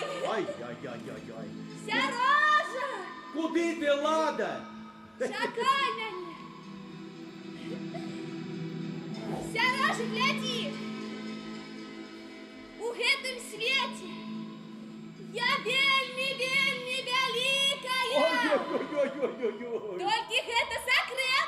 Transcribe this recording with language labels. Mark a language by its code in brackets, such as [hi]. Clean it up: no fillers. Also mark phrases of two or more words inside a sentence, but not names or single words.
[be] Ай-яй-яй-яй-яй. Сярожа! [uk] Куди ти, Лада? Чекай мяне! Сярожа, гляді! [be] У гэтым свеце я вельмі вялікая! Ой-ой-ой-ой-ой-ой. Толькі гэта сакрэт!